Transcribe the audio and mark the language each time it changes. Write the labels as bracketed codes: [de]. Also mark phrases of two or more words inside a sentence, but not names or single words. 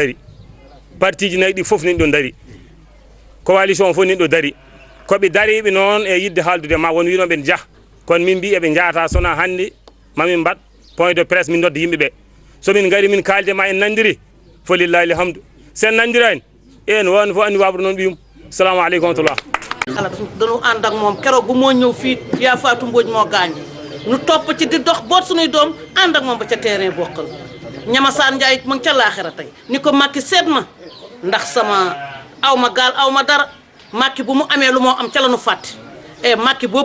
[ff] daari parti ji nayyi ɗi fof nin ɗo daari coalition fof nin ɗo daari koɓe daariɓe noon e yidde haaldude ma won winoɓe jaah kono min mbi eɓe jaata sona hande mamin mbat [fr] point de presse [ff] min nodda yimɓeɓe somin gari min kalde ma en nandiri fo [ar] لله الحمد [ff] sen nandirani en won fo andi wabro noon ɓiyum [ar] السلام عليكم ورحمة الله. [wo] xalaat dañu ànd ak moom keroog bu moo ñëw fii yaa Fatou Mbodj moo gaañ nu topp ci di dox boot suñuy doom ànd ak moom ba ca terrain bokkal ñamasaan Njaay ma ngi ca laaxira tey ni ko Macky seet ma ndax sama aw ma gaal aw ma dara Macky bu mu amee lu moo am ca la nu fàtte Macky boo